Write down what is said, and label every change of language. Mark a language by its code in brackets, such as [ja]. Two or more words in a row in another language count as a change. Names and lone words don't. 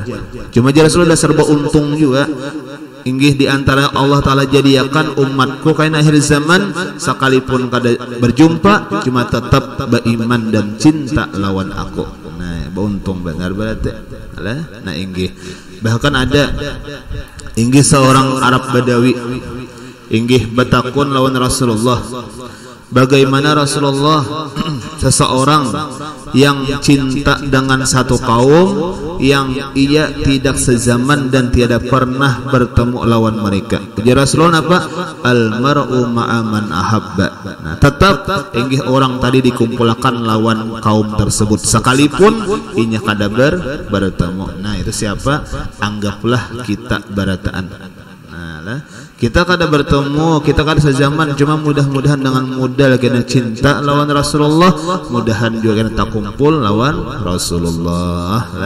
[bjn] Cuma jadi Rasulullah serba untung juga. Inggih di antara Allah Ta'ala jadikan umatku kain akhir zaman sekalipun kada berjumpa cuma tetap beriman dan cinta lawan aku. Nah, beruntung benar berarti. Nah, inggih bahkan ada inggih seorang Arab Badawi inggih bertakun lawan Rasulullah. [id] Bagaimana Rasulullah seseorang yang cinta dengan satu kaum yang ia tidak sezaman dan tiada pernah bertemu lawan mereka. Jadi Rasulullah apa? [ar] Al-mar'u ma'aman ahabba. [bjn] Nah, tetap inggih orang tadi dikumpulkan lawan kaum tersebut sekalipun inya kada bertemu. [id] Nah, itu siapa? [bjn] Anggaplah kita barataan. Nah, kita kada bertemu, kita kada sezaman, cuma mudah-mudahan dengan modal kena cinta lawan Rasulullah, mudahan juga kena tak kumpul lawan Rasulullah lah.